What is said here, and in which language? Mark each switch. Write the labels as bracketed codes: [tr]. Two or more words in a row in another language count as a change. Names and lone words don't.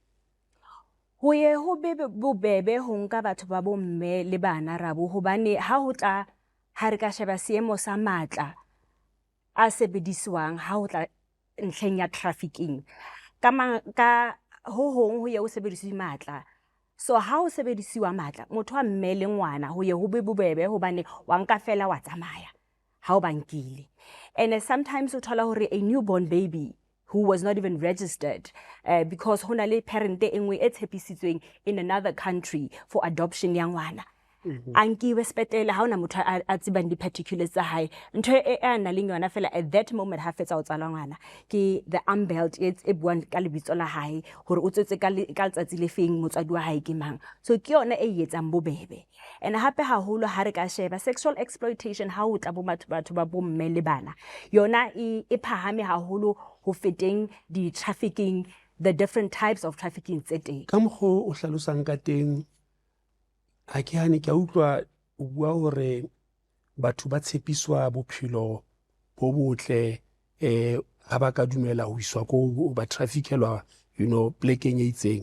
[st] Ho ye ho be bobebe ho nka batho ba bo mme le bana Rabu, hobane ha ho tla ha re ka sheba seemo sa matla a sebediswang ha ho tla ntlheng ya [en] trafficking ka ho hong [st] ho ye ho sebediswe matla. So ha ho sebedisiwa matla motho wa mme le ngwana ho ye ho be bobebe hobane wa nka fela wa tsamaya ha o bankile. [en] And sometimes [st] o thola hore [en] a newborn baby who was not even registered because [st] hona le [en] parent [st] e nngwe e tshepisitsweng [en] in another country for adoption [st] ya ngwana. Ankiwe sepetele ha ona motho a tsebang di-particulars tsa hae. Ntho e a nang le yona fela [en] at that moment [st] ha fetsa o tsala ngwana ke [en] the umbelt [st] e buang ka lebitso la hae hore o tsetse ka letsatsi le feng motswadi wa hae ke mang. So ke yona e etsang bobebe. And hape haholo ha re ka sheba [en] sexual exploitation [st] ha o tla bo batho ba bo mme le bana yona e phahame haholo ho feteng di-trafficking, [en] the different types of trafficking [st] tse teng. Ka mokgwa o hlalosang ka teng ha ke hane ke a utlwa o bua hore batho ba tshepiswa bophelo bo botle ha ba ka dumela ho iswa ko ba traffickelwa plekeng e itseng.